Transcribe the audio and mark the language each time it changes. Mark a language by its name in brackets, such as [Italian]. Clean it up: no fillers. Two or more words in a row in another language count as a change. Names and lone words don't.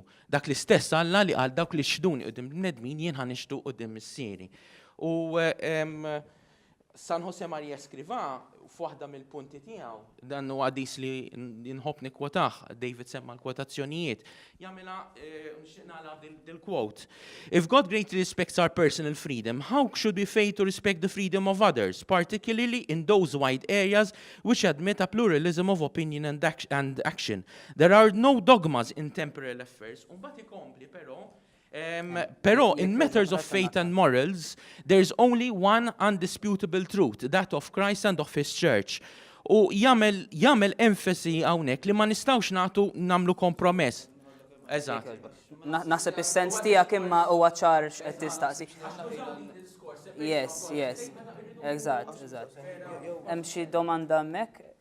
[Maltese] Dak l-istess Alla li qal dawk li xduni qudiem bnedmin jien ħanixtu qudiem missieri. U San Jose Maria Escrivá f'waħda mill-punti tiegħu dan huwa għadis li nħobb nikkwotah, David semma l-kwotazzjonijiet. Jagħmilha nixtieq nagħlaq dil-quote. [English] If God greatly respects our personal freedom, how should we fail to respect the freedom of others, particularly in those wide areas which admit a pluralism of opinion and action? There are no dogmas in temporal affairs. [Maltese] Mbagħad ikompli però [English] in matters of faith and morals, there's only one undisputable truth, that of Christ and of His Church. [Maltese] U jagħmel enfasi hawnhekk li ma nistgħux nagħmlu kompromess. Eżatt. Naħseb is-sens tiegħek imma huwa ċar x'qed tistaqsi. Yes. Eżatt. Hemm xi domanda hemmhekk?